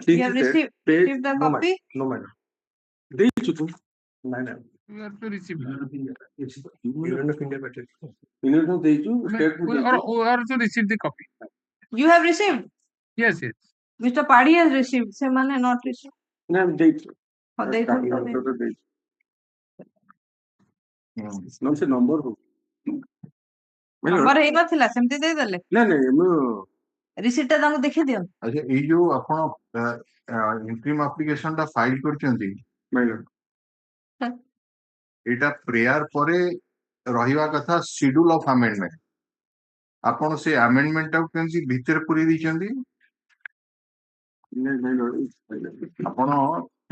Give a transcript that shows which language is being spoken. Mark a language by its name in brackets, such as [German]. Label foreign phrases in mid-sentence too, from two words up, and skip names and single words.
[English] You have received the copy? No, madam. You have to receive. Or to receive the copy. You have received? Yes. Mr. Padi has received. Semane not received. No, [Odia] ଦେଇଛୁ। No, ସେ number ହଉ। ନମ୍ବର ହେଇନଥିଲା ସେମିତି ଦେଇଦେଲେ। ନାଇଁ ମୁଁ ରିସିପ୍ଟ ଟା ତାଙ୍କୁ ଦେଖେଇ ଦିଅନ୍ତୁ। ଆଚ୍ଛା ଏଇ ଯୋଉ ଆପଣ [English] interim application [Odia] ଟା ଫାଇଲ କରିଛନ୍ତି ଏଇଟା ପ୍ରେୟାର ପରେ ରହିବା କଥା [English] schedule of amendment [Odia] ଆପଣ ସେ ଆମେଣ୍ଡମେଣ୍ଟ ଟାକୁ କେମିତି ଭିତରେ ପୁରେଇ ଦେଇଛନ୍ତି ଆପଣ